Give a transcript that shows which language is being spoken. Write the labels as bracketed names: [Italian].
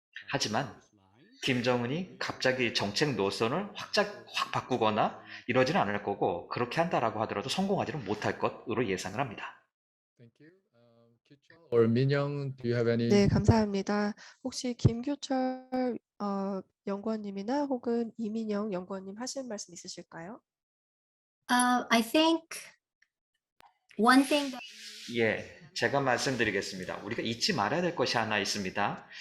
[Korean] 하지만 김정은이 갑자기 정책 노선을 확 바꾸거나 이러지는 않을 거고 그렇게 한다라고 하더라도 성공하지는 못할 것으로 예상을 합니다. [English] Thank you. Kyuchol or Minyoung, do you have any? [Korean] 네, 감사합니다. 혹시 김규철 연구원님이나 혹은 이민영 연구원님 하실 말씀 있으실까요? [English] I think one thing that [Korean] 예, 제가 말씀드리겠습니다. 우리가 잊지 말아야 될 것이 하나 있습니다.